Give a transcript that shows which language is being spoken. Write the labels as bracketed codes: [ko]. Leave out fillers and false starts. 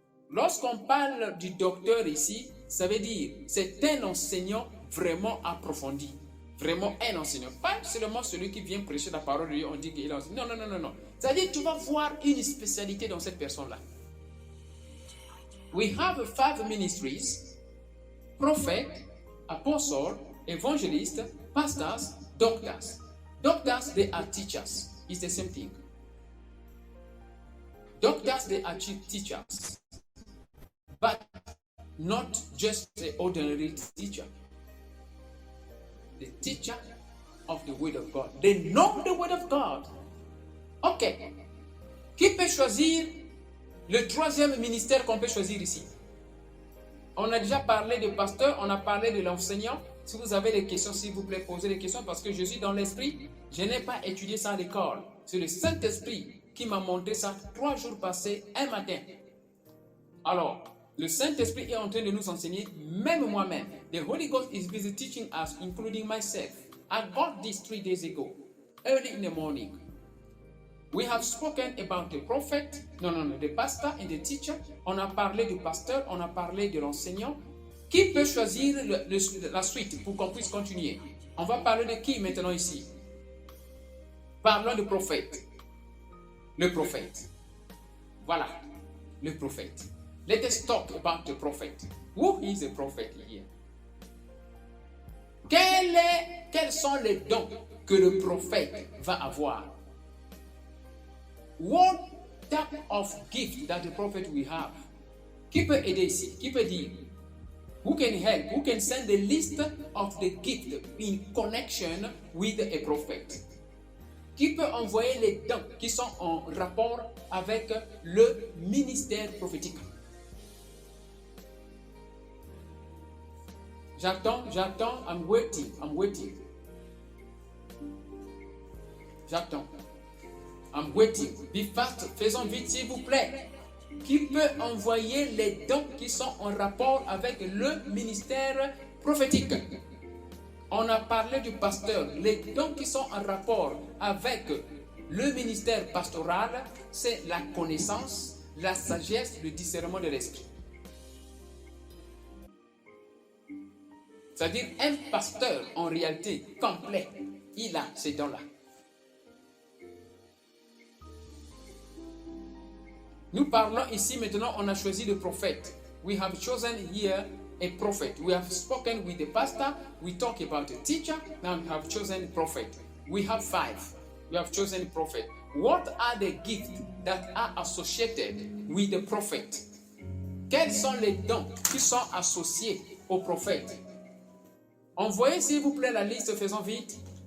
[fr] Lorsqu'on parle du docteur ici, ça veut dire c'est un enseignant vraiment approfondi. Vraiment un enseignant. Pas seulement celui qui vient prêcher la parole de Dieu, on dit qu'il est enseignant. Non. C'est-à-dire tu vas voir une spécialité dans cette personne-là. [en] We have 5 ministries: prophet, apostle, evangelist, pastors, doctors. Doctors, they are teachers. It's the same thing. Doctors, they are teachers. But not just the ordinary teacher. The teacher of the word of God. They know the word of God. Ok. [fr] Qui peut choisir le troisième ministère qu'on peut choisir ici? On a déjà parlé de pasteur, on a parlé de l'enseignant. Si vous avez des questions, s'il vous plaît, posez des questions parce que je suis dans l'esprit. Je n'ai pas étudié ça à l'école. C'est le Saint-Esprit qui m'a montré ça 3 jours passés, un matin. Alors, le Saint-Esprit est en train de nous enseigner, même moi-même. [en] The Holy Ghost is busy teaching us, including myself. I got this 3 days ago, early in the morning. We have spoken about the prophet, the pastor and the teacher. [fr] On a parlé du pasteur, on a parlé de l'enseignant. Qui peut choisir la suite pour qu'on puisse continuer? On va parler de qui maintenant ici? Parlons du prophète. Le prophète. Voilà, le prophète. [en] Let us talk about the prophet. Who is the prophet here? [fr] Quels sont les dons que le prophète va avoir? [en] What type of gift that the prophet will have? [fr] Qui peut aider ici? Qui peut dire? [en] Who can help? Who can send the list of the gift in connection with a prophet? [fr] Qui peut envoyer les dons qui sont en rapport avec le ministère prophétique? J'attends, [en] I'm waiting. [fr] J'attends. [en] I'm waiting. Be fast, [fr] faisons vite s'il vous plaît. Qui peut envoyer les dons qui sont en rapport avec le ministère prophétique? On a parlé du pasteur. Les dons qui sont en rapport avec le ministère pastoral, c'est la connaissance, la sagesse, le discernement de l'esprit. C'est-à-dire un pasteur, en réalité, complet, il a ces dons-là. Nous parlons ici maintenant, on a choisi le prophète. [en] We have chosen here a prophet. We have spoken with the pastor. We talk about the teacher. Now we have chosen prophet. We have 5. We have chosen prophet. What are the gifts that are associated with the prophet? [fr] Quels sont les dons qui sont associés au prophète? Envoyez s'il vous plaît la liste, faisons vite.